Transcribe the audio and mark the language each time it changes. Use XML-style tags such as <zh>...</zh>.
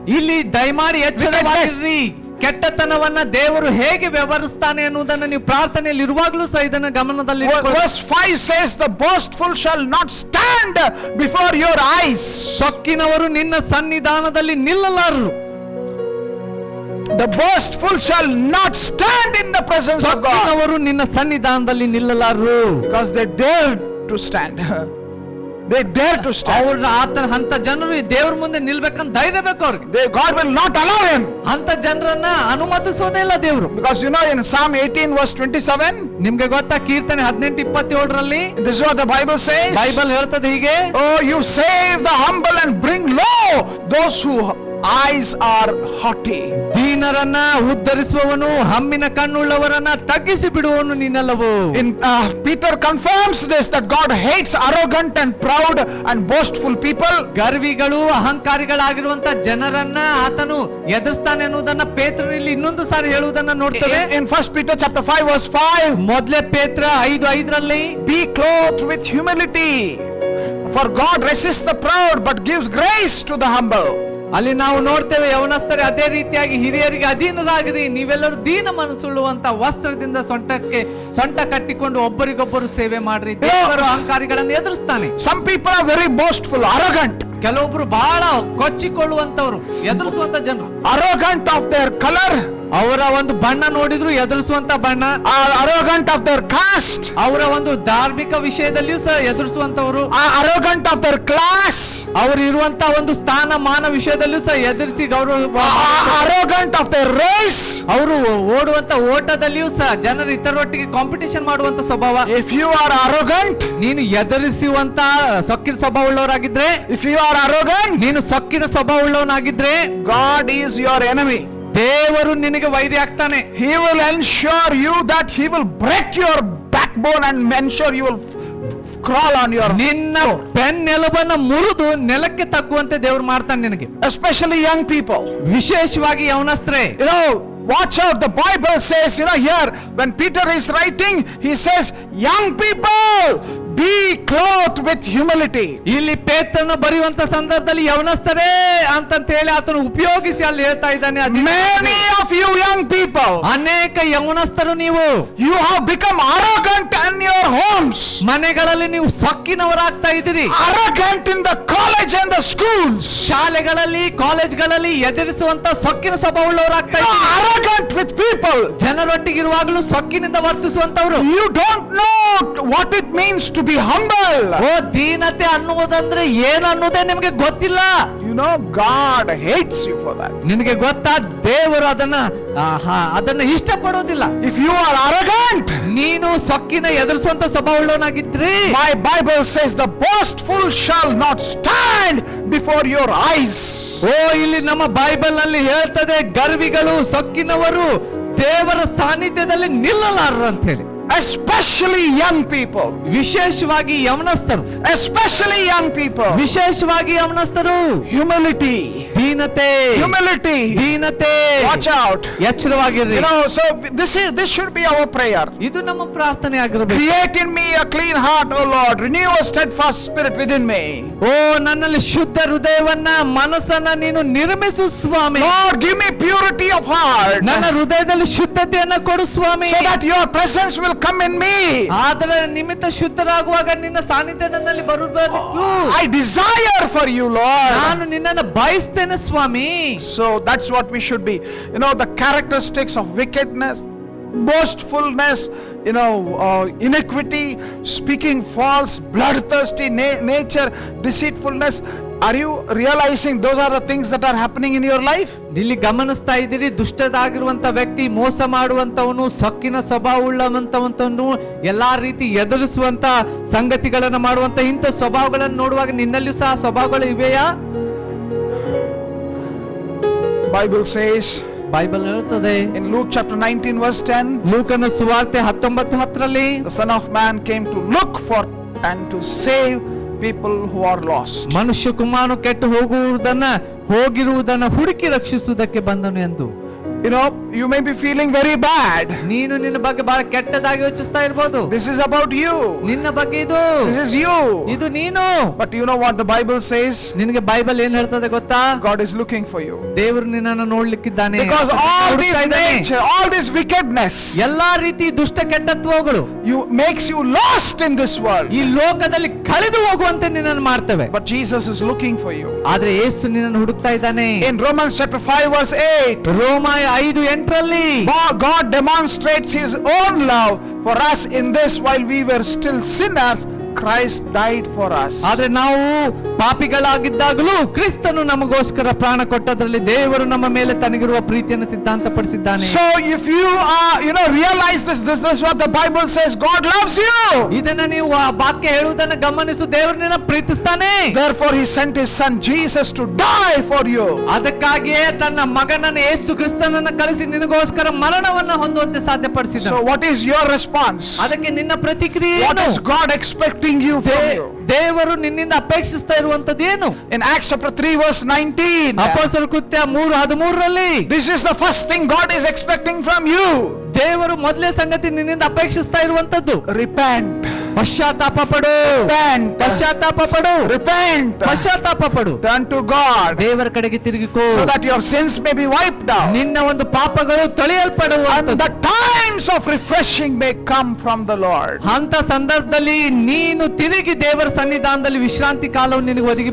<kn>ಇಲ್ಲಿ ದಯಮಾಡಿ ಎಚ್ಚರವಾಗಿರ್ರಿ. ಕೆಟ್ಟತನವನ್ನ ದೇವರು ಹೇಗೆ ವ್ಯವಹರಿಸ್ತಾನೆ ಅನ್ನುವುದನ್ನು ನೀವು ಪ್ರಾರ್ಥನೆಯಲ್ಲಿ ಇರುವಾಗಲೂ ಸಹ ಇದನ್ನು ಗಮನದಲ್ಲಿ ಇಟ್ಟುಕೊಳ್ಳಿ.</kn> <en>Verse 5 says, the boastful shall not stand before your eyes.</en> <kn>ಸೊಕ್ಕಿನವರು ನಿನ್ನ ಸನ್ನಿಧಾನದಲ್ಲಿ ನಿಲ್ಲಲಾರರು.</kn> <en>The boastful shall not stand in the presence of God.</en> <kn>ಸೊಕ್ಕಿನವರು ನಿನ್ನ ಸನ್ನಿಧಾನದಲ್ಲಿ ನಿಲ್ಲಲಾರರು.</kn> <en>Because they dare to stand. They dare to stand.</en> <kn>ಅವ್ರ ಅಂತ ಜನರು ದೇವರ ಮುಂದೆ ನಿಲ್ಬೇಕಂತ ಧೈರ್ಯ ಬೇಕು ಅವ್ರಿಗೆ.</kn> <en>God will not allow him.</en> <kn>ಅಂತ ಜನರನ್ನ ಅನುಮತಿಸೋದೇ ಇಲ್ಲ ದೇವರು.</kn> <en>Because in Psalm 18 verse 27,</en> <kn>ನಿಮ್ಗೆ ಗೊತ್ತಾ ಕೀರ್ತನೆ 18:27ರಲ್ಲಿ</kn> <en>this is what the Bible says.</en> <kn>Bible ಹೇಳ್ತದೆ ಹೀಗೆ,</kn> <en>Oh, you save the humble and bring low those who eyes are haughty.</en> <kn>ದೀನರನ್ನ ಉದ್ಧರಿಸುವವನು ಹಮ್ಮಿನ ಕಣ್ಣುಳ್ಳವರನ್ನ ತಗ್ಗಿಸಿ ಬಿಡುವವನು ನೀನಲ್ಲವೋ.</kn> <en>Peter confirms this, that God hates arrogant and proud and boastful people.</en> <kn>ಗರ್ವಿಗಳು ಅಹಂಕಾರಿಗಳಾಗಿರುವಂತ ಜನರನ್ನ ಆತನು ಎದುರಿಸ್ತಾನೆ ಅನ್ನುವುದನ್ನ ಪೇತ್ರನು ಇಲ್ಲಿ ಇನ್ನೊಂದು ಸಾರಿ ಹೇಳುವುದನ್ನ ನೋಡ್ತೇವೆ.</kn> <en>In 1 Peter chapter 5 verse 5,</en> <kn>ಮೊದಲೇ ಪೇತ್ರ 5:5ರಲ್ಲಿ</kn> <en>be clothed with humility, for God resists the proud but gives grace to the humble.</en> <kn>ಅಲ್ಲಿ ನಾವು ನೋಡ್ತೇವೆ ಯವನಸ್ಥರೇ ಅದೇ ರೀತಿಯಾಗಿ ಹಿರಿಯರಿಗೆ ಅಧೀನರಾಗಿರಿ, ನೀವೆಲ್ಲರೂ ದೀನ ಮನಸ್ಸುಳ್ಳುವಂತ ವಸ್ತ್ರದಿಂದ ಸೊಂಟ ಕಟ್ಟಿಕೊಂಡು ಒಬ್ಬರಿಗೊಬ್ಬರು ಸೇವೆ ಮಾಡ್ರಿ. ದೇವರು ಅಹಂಕಾರಿಗಳನ್ನು ಎದುರಿಸ್ತಾನೆ.</kn> <en>Some people are very boastful, arrogant.</en> <kn>ಕೆಲವೊಬ್ರು ಬಹಳ ಕೊಚ್ಚಿಕೊಳ್ಳುವಂತವ್ರು, ಎದುರಿಸುವಂತ ಜನರು.</kn> <en>Arrogant of their color,</en> <kn>ಅವರ ಒಂದು ಬಣ್ಣ ನೋಡಿದ್ರು ಎದುರಿಸುವಂತ ಬಣ್ಣ.</kn> <en>arrogant of their caste,</en> <kn>ಅವರ ಒಂದು ಧಾರ್ಮಿಕ ವಿಷಯದಲ್ಲಿಯೂ ಸಹ ಎದುರಿಸುವಂತವರು.</kn> <en>arrogant of their class,</en> <kn>ಅವರು ಇರುವಂತ ಒಂದು ಸ್ಥಾನಮಾನ ವಿಷಯದಲ್ಲಿಯೂ ಸಹ ಎದುರಿಸಿ ಗೌರವ.</kn> <en>arrogant of their race,</en> <kn>ಅವರು ಓಡುವಂತ ಓಟದಲ್ಲಿಯೂ ಸಹ ಜನರು ಇತರರೊಟ್ಟಿಗೆ ಕಾಂಪಿಟಿಷನ್ ಮಾಡುವಂತ ಸ್ವಭಾವ.</kn> <en>if you are arrogant,</en> <kn>ನೀನು ಎದುರಿಸುವಂತ ಸೊಕ್ಕಿನ ಸ್ವಭಾವ ಉಳ್ಳವರಾಗಿದ್ರೆ,</kn> <en>if you are arrogant,</en> <kn>ನೀನು ಸೊಕ್ಕಿನ ಸ್ವಭಾವ ಉಳ್ಳವನಾಗಿದ್ರೆ,</kn> <en>God is your enemy.</en> <kn>ದೇವರು ನಿನಗೆ ವೈರಿ ಆಗ್ತಾನೆ.</kn> <en>He will ensure you that he will break your backbone and ensure you will crawl on your</en> <kn>ನಿನ್ನ ಬೆನ್ನೆಲುಬನ್ನು ಮುರಿದು ನೆಲಕ್ಕೆ ತಗ್ಗುವಂತೆ ದೇವರು ಮಾಡ್ತಾನೆ ನಿನಗೆ.</kn> <en>especially young people.</en> <kn>ವಿಶೇಷವಾಗಿ ಯವನಸ್ಥರೇ,</kn> <en>watch out. The Bible says, here when Peter is writing, he says, young people, be clothed with humility.</en> <kn>ಇಲ್ಲಿ ಪೇತ್ರನು ಬರೆಯುವಂತ ಸಂದರ್ಭದಲ್ಲಿ ಯವನಸ್ಥರೇ ಅಂತ ಹೇಳಿ ಆತನು ಉಪಯೋಗಿಸಿ ಅಲ್ಲಿ ಹೇಳ್ತಾ ಇದ್ದಾನೆ.</kn> <en>Many of you young people,</en> <kn>ಅನೇಕ ಯವನಸ್ಥರು ನೀವು,</kn> <en>you have become arrogant in your homes.</en> <kn>ಮನೆಗಳಲ್ಲಿ ನೀವು ಸೊಕ್ಕಿನವರಾಗ್ತಾ ಇದ್ದೀರಿ.</kn> <en>Arrogant in the college and the schools.</en> <kn>ಶಾಲೆಗಳಲ್ಲಿ ಕಾಲೇಜ್ಗಳಲ್ಲಿ ಎದುರಿಸುವಂತ ಸೊಕ್ಕಿನ ಸ್ವಭಾವವುಳ್ಳವರಾಗ್ತಾ ಇದ್ದೀರಿ.</kn> <en>Arrogant with people.</en> <kn>ಜನರೊಟ್ಟಿಗಿರುವಾಗಲೂ ಸೊಕ್ಕಿನಿಂದ ವರ್ತಿಸುವಂತವರು.</kn> <en>You don't know what it means to be humble.</en> <kn>ದೀನತೆ ಅನ್ನುವುದಂದ್ರೆ ಏನು ಅನ್ನೋದೇ ನಿಮಗೆ ಗೊತ್ತಿಲ್ಲ.</kn> <en>God hates you for that.</en> <kn>ನಿನಗೆ ಗೊತ್ತಾ, ದೇವರು ಅದನ್ನ ಇಷ್ಟಪಡೋದಿಲ್ಲ.</kn> <en>If you are arrogant,</en> <kn>ನೀನು ಸೊಕ್ಕಿನ ಎದುರಿಸುವಂತ ಸ್ವಭಾವವುಳ್ಳವನಾಗಿದ್ರಿ,</kn> <en>my Bible says the boastful shall not stand before your eyes.</en> <kn>ಇಲ್ಲಿ ನಮ್ಮ ಬೈಬಲ್ ನಲ್ಲಿ ಹೇಳ್ತದೆ, ಗರ್ವಿಗಳು ಸೊಕ್ಕಿನವರು ದೇವರ ಸಾನ್ನಿಧ್ಯದಲ್ಲಿ ನಿಲ್ಲಲಾರರು ಅಂತ ಹೇಳಿ.</kn> <en>Especially young people.</en> <kn>ವಿಶೇಷವಾಗಿ ಯವನಸ್ಥರು.</kn> <en>Especially young people.</en> <kn>ವಿಶೇಷವಾಗಿ ಯವನಸ್ಥರು.</kn> <en>Humility.</en> <kn>ದೀನತೆ,</kn> <en>humility.</en> <kn>ದೀನತೆ.</kn> <en>Watch out.</en> <kn>ಎಚ್ಚರವಾಗಿರ್ರಿ.</kn> <en>So this should be our prayer.</en> <kn>ಇದು ನಮ್ಮ ಪ್ರಾರ್ಥನೆ ಆಗಿರಬೇಕು.</kn> <en>Create in me a clean heart, O Lord. Renew a steadfast spirit within me.</en> <kn>ಓ ನನ್ನಲ್ಲಿ ಶುದ್ಧ ಹೃದಯವನ್ನ, ಮನಸ್ಸನ್ನ ನೀನು ನಿರ್ಮಿಸು ಸ್ವಾಮಿ.</kn> <en>Lord, give me purity of heart,</en> <kn>ನನ್ನ ಹೃದಯದಲ್ಲಿ ಶುದ್ಧತೆಯನ್ನ ಕೊಡು ಸ್ವಾಮಿ.</kn> <en>so that your presence will come in me.</en> <kn>ಅದರ ನಿಮಿತ್ತ ಶುದ್ಧರಾಗುವಾಗ ನಿನ್ನ ಸಾನ್ನಿಧ್ಯ ನನ್ನಲ್ಲಿ ಬರುವುದು.</kn> <en>I desire for you, Lord.</en> <kn>ನಾನು ನಿನ್ನನ್ನು ಬಯಸ್ತೇನೆ ಸ್ವಾಮಿ.</kn> <en>So that's what we should be. The characteristics of wickedness, boastfulness, iniquity, speaking false, bloodthirsty nature, deceitfulness. Are you realizing those are the things that are happening in your life?</en> <kn>ಇಲ್ಲಿ ಗಮನಿಸ್ತಾ ಇದ್ದೀರಿ, ದುಷ್ಟದಾಗಿರುವಂತ ವ್ಯಕ್ತಿ, ಮೋಸ ಮಾಡುವಂತವನು, ಸೊಕ್ಕಿನ ಸ್ವಭಾವ ಉಳ್ಳವಂತವನು, ಎಲ್ಲಾ ರೀತಿ ಎದುರಿಸುವಂತ ಸಂಗತಿಗಳನ್ನ ಮಾಡುವಂತ ಇಂಥ ಸ್ವಭಾವಗಳನ್ನು ನೋಡುವಾಗ ನಿನ್ನಲ್ಲಿಯೂ ಸಹ ಸ್ವಭಾವಗಳು ಇವೆಯಾ?</kn> <en>Bible says</en> <kn>ಬೈಬಲ್ ಹೇಳ್ತದೆ</kn> <en>in Luke chapter 19 verse 10,</en> <kn>ಲೂಕನ ಸುವಾರ್ತೆ 19:10ರಲ್ಲಿ</kn> <en>the Son of Man came to look for and to save people who are lost.</en> <kn>ಮನುಷ್ಯ ಕುಮಾರನು ಕೆಟ್ಟು ಹೋಗಿರುವುದನ್ನ ಹುಡುಕಿ ರಕ್ಷಿಸುವುದಕ್ಕೆ ಬಂದನು ಎಂದು.</kn> <en>You may be feeling very bad.</en> <kn>ನೀನು ನಿನ್ನ ಬಗ್ಗೆ ಬಹಳ ಕೆಟ್ಟದಾಗಿ ಯೋಚಿಸ್ತಾ ಇರಬಹುದು.</kn> <en>This is about you.</en> <kn>ನಿನ್ನ ಬಗ್ಗೆ ಇದು.</kn> <en>This is you.</en> <kn>ಇದು ನೀನು.</kn> <en>But you know what the Bible says?</en> <kn>ನಿನಗೆ ಬೈಬಲ್ ಏನ್ ಹೇಳ್ತದೆ ಗೊತ್ತಾ?</kn> <en>God is looking for you.</en> <kn>ದೇವರು ನಿನ್ನನ್ನು ನೋಡ್ಲಿಕ್ಕಿದ್ದಾನೆ.</kn> <en>Because all this nature, all this wickedness,</en> <kn>ಎಲ್ಲಾ ರೀತಿ ದುಷ್ಟ ಕೆಟ್ಟತ್ವಗಳು</kn> <en>makes you lost in this world.</en> <kn>ಈ ಲೋಕದಲ್ಲಿ ಕಳೆದು ಹೋಗುವಂತೆ ನಿನ್ನನ್ನು ಮಾಡ್ತವೆ.</kn> <en>But Jesus is looking for you.</en> <kn>ಆದ್ರೆ ಯೇಸು ನಿನ್ನನ್ನು ಹುಡುಕ್ತಾ ಇದ್ದಾನೆ.</kn> <en>In Romans chapter 5 verse 8,</en> <kn>ರೋಮ 5:8ರಲ್ಲಿ</kn> <en>God demonstrates his own love for us in this: while we were still sinners, Christ died for us.</en> <kn>ಆದ್ರೆ ನಾವು ಪಾಪಿಗಳಾಗಿದ್ದಾಗಲೂ ಕ್ರಿಸ್ತನು ನಮಗೋಸ್ಕರ ಪ್ರಾಣ ಕೊಟ್ಟದ್ರಲ್ಲಿ ದೇವರು ನಮ್ಮ ಮೇಲೆ ತನಗಿರುವ ಪ್ರೀತಿಯನ್ನು ಸಿದ್ಧಾಂತಪಡಿಸಿದ್ದಾನೆ.</kn> <en>So if you realize this is what the Bible says, God loves you.</en> <kn>ಇದನ್ನ ನೀವು ಆ ವಾಕ್ಯ ಹೇಳುವುದನ್ನು ಗಮನಿಸು, ದೇವರು ನಿನ್ನ ಪ್ರೀತಿಸ್ತಾನೆ.</kn> <en>Therefore he sent his son Jesus to die for you.</en> <kn>ಅದಕ್ಕಾಗಿಯೇ ತನ್ನ ಮಗನನ್ನು ಯೇಸು ಕ್ರಿಸ್ತನನ್ನು ಕಳಿಸಿ ನಿನಗೋಸ್ಕರ ಮರಣವನ್ನ ಹೊಂದುವಂತೆ ಸಾಧ್ಯಪಡಿಸಿದ.</kn> <en>So what is your response?</en> <kn>ಅದಕ್ಕೆ ನಿನ್ನ ಪ್ರತಿಕ್ರಿಯೆ</kn> <en>What</en> <kn>ಏನು?</kn> <en>is God expecting you from you?</en> <kn>ದೇವರು ನಿನ್ನಿಂದ ಅಪೇಕ್ಷಿಸ್ತಾ ಇರುವಂತದ್ದು ಏನು?</kn> <en>In Acts chapter 3 verse 19,</en> <kn>ಅಪೊಸ್ತಲರ ಕೃತ್ಯ 3:13ರಲ್ಲಿ</kn> <en>this is the first thing God is expecting from you.</en> <kn>ದೇವರು ಮೊದಲೇ ಸಂಗತಿ ನಿನ್ನಿಂದ ಅಪೇಕ್ಷಿಸ್ತಾ ಇರುವಂತದ್ದು</kn> <en>Repent.</en> <kn>ಪಶ್ಚಾತ್ತಾಪ ಪಡು.</kn> <en>Repent.</en> <kn>ಪಶ್ಚಾತ್ತಾಪ ಪಡು.</kn> <en>Repent.</en> <kn>ಪಶ್ಚಾತ್ತಾಪ ಪಡು.</kn> <en>Turn to God,</en> <kn>ದೇವರ ಕಡೆಗೆ ತಿರುಗಿಕೋ,</kn> <en>so that your sins may be wiped out,</en> <kn>ನಿನ್ನ ಒಂದು ಪಾಪಗಳು ತೊಳೆಯಲ್ಪಡುವ.</kn> <en>and the times of refreshing may come from the Lord.</en> <kn>ಅಂತ ಸಂದರ್ಭದಲ್ಲಿ ನೀನು ತಿರುಗಿ ದೇವರ ಸನ್ನಿಧಾನದಲ್ಲಿ ವಿಶ್ರಾಂತಿ ಕಾಲವು ನಿನಗೆ ಒದಗಿ</kn>